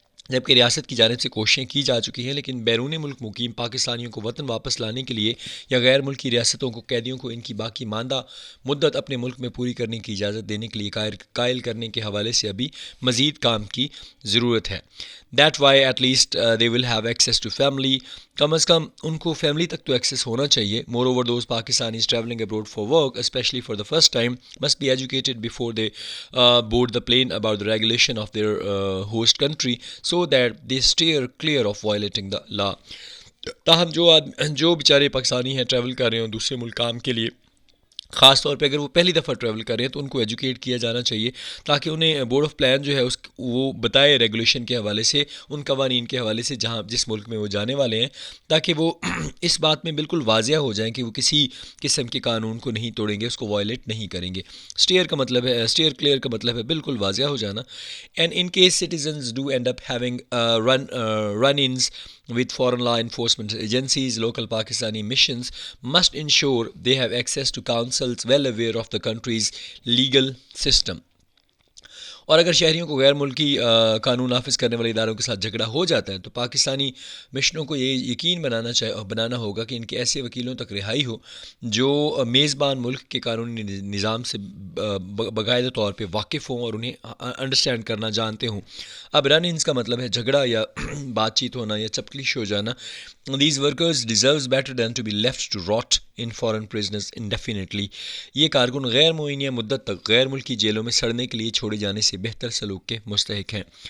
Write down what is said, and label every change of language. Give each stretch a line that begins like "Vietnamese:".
Urdu: جبکہ ریاست کی جانب سے کوششیں کی جا چکی ہیں، لیکن بیرون ملک مقیم پاکستانیوں کو وطن واپس لانے کے لیے یا غیر ملکی ریاستوں کو قیدیوں کو ان کی باقی ماندہ مدت اپنے ملک میں پوری کرنے کی اجازت دینے کے لیے قائل کرنے کے حوالے سے ابھی مزید کام کی ضرورت ہے.
English: That why at least they will have access to family
Urdu: کم از کم ان کو فیملی تک تو ایکسیس ہونا چاہیے.
English: Moreover those Pakistanis traveling abroad for work especially for the first time must be educated before they board the plane about the regulation of their host country so that they steer clear of violating the law.
Urdu: تاہم جو بیچارے پاکستانی ہیں travel کر رہے ہوں دوسرے ملک کام کے لیے، خاص طور پہ اگر وہ پہلی دفعہ ٹریول کر رہے ہیں تو ان کو ایجوکیٹ کیا جانا چاہیے تاکہ انہیں بورڈ آف پلان جو ہے وہ بتائے ریگولیشن کے حوالے سے، ان قوانین کے حوالے سے جس ملک میں وہ جانے والے ہیں، تاکہ وہ اس بات میں بالکل واضح ہو جائیں کہ وہ کسی قسم کے قانون کو نہیں توڑیں گے، اس کو وائلیٹ نہیں کریں گے. اسٹیئر کلیئر کا مطلب ہے بالکل واضح ہو جانا.
English: And in case citizens do end up having run ins with foreign law enforcement agencies, local Pakistani missions must ensure they have access to counsels well aware of the country's legal system.
Urdu: اور اگر شہریوں کو غیر ملکی قانون نافذ کرنے والے اداروں کے ساتھ جھگڑا ہو جاتا ہے تو پاکستانی مشنوں کو یہ یقین بنانا ہوگا کہ ان کے ایسے وکیلوں تک رہائی ہو جو میزبان ملک کے قانونی نظام سے باقاعدہ طور پہ واقف ہوں اور انہیں انڈرسٹینڈ کرنا جانتے ہوں. اب رن انس کا مطلب ہے جھگڑا یا بات چیت ہونا یا چپکلش ہو جانا.
English: These workers deserves better than to be left to rot in foreign prisons indefinitely.
Urdu: یہ کارکن غیر معینہ مدت تک غیر ملکی جیلوں میں سڑنے کے لیے چھوڑے جانے سے بہتر سلوک کے مستحق ہیں.